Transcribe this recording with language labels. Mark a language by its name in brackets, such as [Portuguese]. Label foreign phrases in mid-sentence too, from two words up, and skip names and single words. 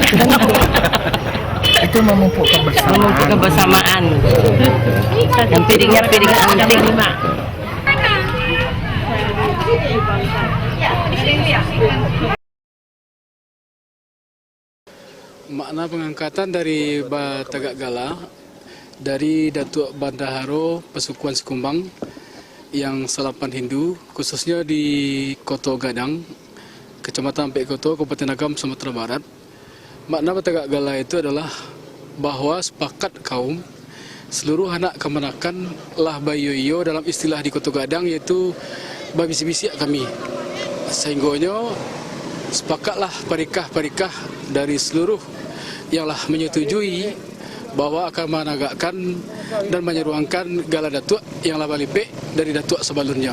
[Indonesian] Itu memupuk kebersamaan. Dan piringnya antik. Makna pengangkatan dari Batagak Gala dari Datuk Bandaharo Pesukuan Sekumbang yang Salapan Hindu, khususnya di Koto Gadang, Kecamatan Ampek Koto, Kabupaten Agam, Sumatera Barat. Makna Batagak Gala itu adalah bahwa sepakat kaum seluruh anak kemenakan lah bayoyo dalam istilah di Koto Gadang, yaitu babisi-bisi kami. Sehingga sepakatlah parikah-parikah dari seluruh yang lah menyetujui bahwa akan menegakkan dan menyeruangkan Gala Datuk yang lah balipek dari Datuk sebelumnya.